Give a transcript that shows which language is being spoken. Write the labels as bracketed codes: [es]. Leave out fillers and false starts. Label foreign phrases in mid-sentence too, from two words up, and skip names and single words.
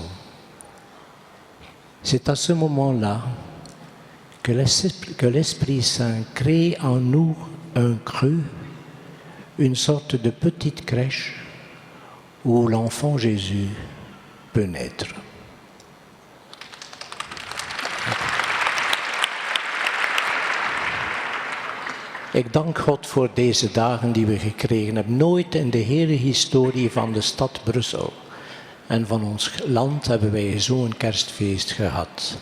[fr] C'est à ce moment-là que l'Esprit Saint crée en nous un creux, une sorte de petite crèche où l'enfant Jésus peut naître. [nl] Ik dank God voor deze dagen die we gekregen hebben. Nooit in de hele historie van de stad Brussel en van ons land hebben wij zo'n kerstfeest gehad.